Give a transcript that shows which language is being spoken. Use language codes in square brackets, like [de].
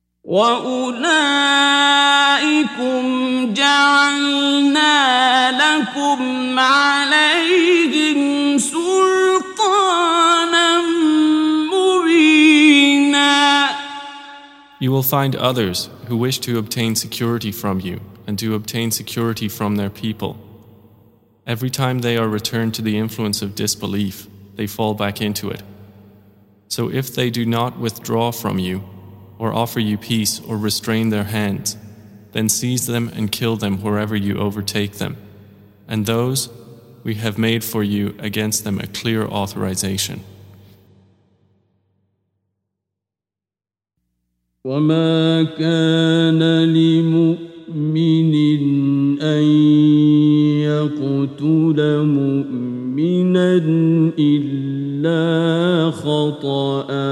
[ar] وَأُولَئِكُمْ جَعَلْنَا لَكُمْ عَلَيْهِمْ سُلْطَانًا مُبِينًا [en] You will find others who wish to obtain security from you and to obtain security from their people. Every time they are returned to the influence of disbelief, they fall back into it. So if they do not withdraw from you, or offer you peace or restrain their hands, then seize them and kill them wherever you overtake them. And those we have made for you against them a clear authorization. [ar] وَمَا كَانَ لِمُؤْمِنٍ أَن يَقْتُلَ مُؤْمِنًا إِلَّا خَطَأً